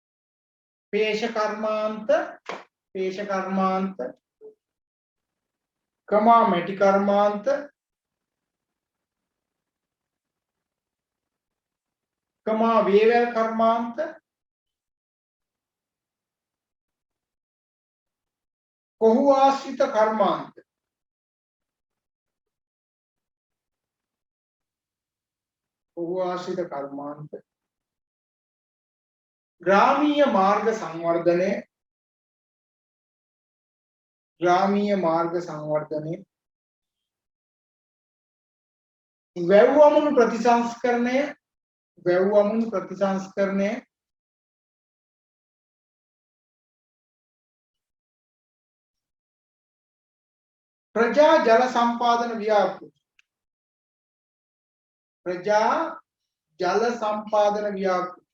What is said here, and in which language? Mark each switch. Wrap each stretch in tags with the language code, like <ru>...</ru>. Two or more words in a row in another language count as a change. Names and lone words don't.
<si>පේශ කර්මාන්ත කමා මැටි කර්මාන්ත කමා වේවැල් කර්මාන්ත කොහු ආශ්‍රිත කර්මාන්ත කොහු ආශ්‍රිත කර්මාන්ත ග්‍රාමීය මාර්ග සංවර්ධනේ වැව්වමුණු ප්‍රතිසංස්කරණය ප්‍රජා ජල සම්පාදන व्यापෘති</si>